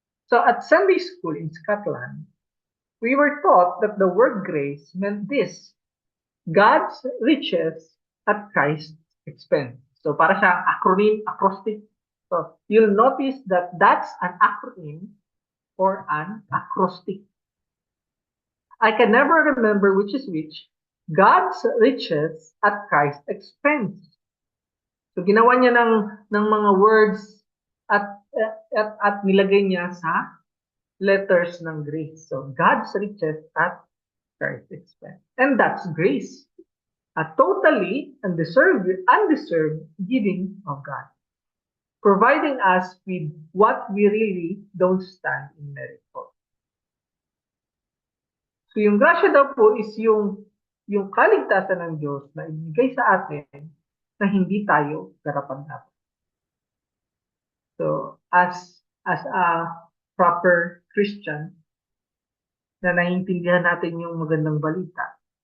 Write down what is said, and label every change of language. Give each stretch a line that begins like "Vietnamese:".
English: So at Sunday school in Scotland, we were taught that the word grace meant this: God's riches at Christ's expense. So
Filipino: para siyang acrostic.
English: So you'll notice that that's an acronym or an acrostic. I can never remember which is which. God's riches at Christ's expense.
Filipino: So ginawa niya ng mga words at nilagay niya sa letters ng grace.
English: So God's riches at Christ's expense. And that's grace. A totally undeserved giving of God. Providing us with what we really don't stand in merit for.
Filipino: So yung grasya daw po is yung kaligtasan ng Diyos na ibigay sa atin na hindi tayo karapat-dapat. So
English: as a proper Christian
Filipino: na naiintindihan natin yung magandang balita.